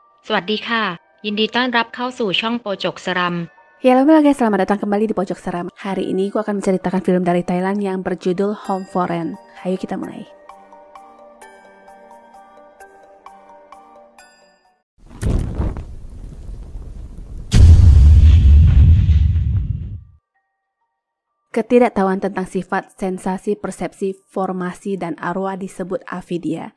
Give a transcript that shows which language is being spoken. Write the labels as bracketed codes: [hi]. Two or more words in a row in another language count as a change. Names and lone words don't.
[th] สวัสดีค่ะยินดีต้อนรับเข้าสู่ช่องโปจกสรัม [id] Ya, halo guys, selamat datang kembali di Pojok Seram. Hari ini aku akan menceritakan film dari Thailand yang berjudul Home Foreign. Ayo kita mulai. Ketidaktahuan tentang sifat, sensasi, persepsi, formasi, dan arwah disebut afidia.